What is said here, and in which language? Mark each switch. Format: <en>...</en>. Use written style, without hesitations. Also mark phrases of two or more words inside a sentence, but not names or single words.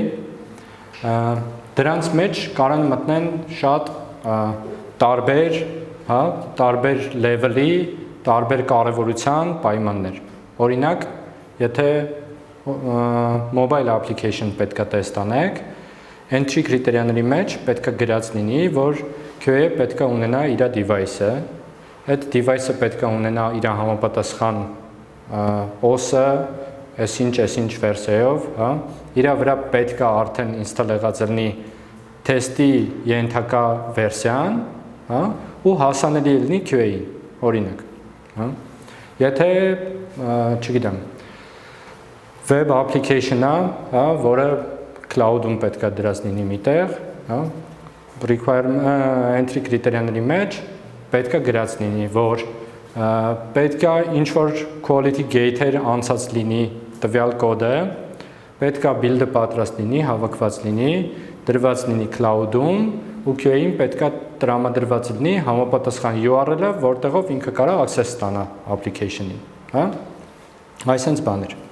<hy>Դրանց մեջ կարող են մտնեն շատ տարբեր, հա, տարբեր level-ի, տարբեր կարևորության պայմաններ։ Օրինակ, եթե</hy> <en>mobile application</en> <hy>պետք է տեստանեք,</hy> <en>entry criteria-</en> <hy>ների մեջ պետք է գրած լինի, որ QA-ը պետք է ունենա իր device-ը, այդ device-ը պետք է ունենա իր համապատասխան OS-ը, այսինչ վերսիայով, հա, իր վրա պետք է արդեն install եղած լինի թեստի ենթակա վերսիան, հա, ու հասանելի լինի QA-ին, օրինակ, հա։ Եթե, չգիտեմ,</hy> <en>web application-</en> <hy>ը, հա, որը cloud-ում պետք է դրած լինի միտեղ, հա,</hy> <en>entry criteria-</en> <hy>ների մեջ պետք է գրած լինի, որ պետք է ինչ-որ</hy> <en>quality gate-</en> <hy>եր անցած լինի տվյալ կոդը, պետք է build-ը պատրաստ լինի, հավաքված լինի, դրված լինի cloud-ում ու QA-ին պետք է տրամադրված լինի համապատասխան URL-ը, որտեղով ինքը կարող access ստանա application-ին, հա։ Այսինքն բաներ։</hy>